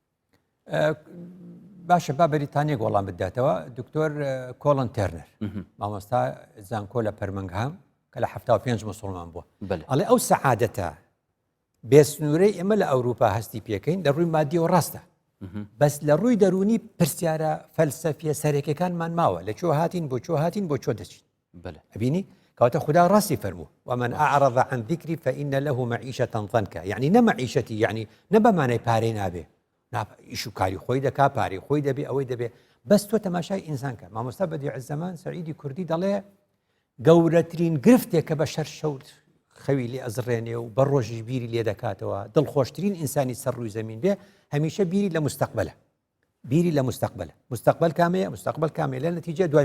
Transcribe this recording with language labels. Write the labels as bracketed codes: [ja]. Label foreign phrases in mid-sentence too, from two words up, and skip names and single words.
[ckb] باشە با بەریتانیا گۆڵان بداتەوە دکتۆر کۆڵن تێرنەر مامۆستا زانکۆ لە پەرمەنگهام کە لە 75 مسلمان بووە ئەڵێ ئەو سەعادەتە بێسنوورەی ئێمە لە ئەوروپا هەستی پێکەین لە ڕووی مادیەوە ڕاستە بەس لە ڕووی دەرونی پرسیارە فەلسەفیە سەرەکیەکانمان ماوە لە چۆ هاتین بۆ چۆ هاتین بۆ چۆ دەچین ئەبینی کەواتە خدا ڕاستی فەرموو ومن [ar] أعرض عن ذكري فإن له معيشة ضنكا [ckb] يعني نە معیشەتی يعني نە بەمانەی پارەی نابێ ئیش و کاری خۆی دەکا پارەی خۆی دەبێ ئەوەی دەبێ بەس تۆ تەماشای ئینسان کە مامۆستا بەدیعزەمان سەعیدی کوردی دەڵێ گەورەترین گرفتێک کە بە شەر شەوت خەوی لێ ئەزڕێنێ و بە ڕۆژیش بیری لێ دەکاتەوە دڵخۆشترین ئینسانی سەر ڕووی زەمین بێ هەمیشە بیری لە مستەقبەلە بیری لە مستەقبەلە مستەقبەل کامەیە مستەقبەل کامێ لە نەتیجە دوای